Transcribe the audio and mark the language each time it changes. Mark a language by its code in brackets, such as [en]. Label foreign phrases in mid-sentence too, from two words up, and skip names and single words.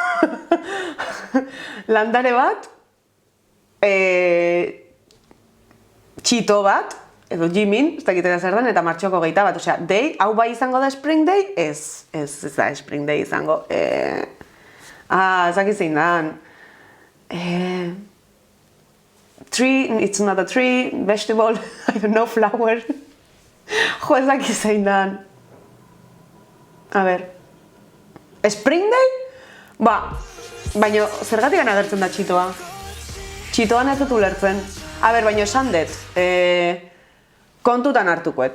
[eu] Landare bat, txito bat, edo Jimin, ez dakitera zer den, eta martxoko 21 bat. Osea, day, hau bai izango da Spring Day? Ez da Spring Day izango. Ez dakit zein dan. [en] Tree, it's not a tree, vegetable, I don't know, flower. [eu] Jo, ez dakit zein dan. A ber. Spring Day? Baina zergatik agertzen da txitoa? Txitoan ez dut ulertzen. A ber, baina esan dut. Kontutan hartukoet.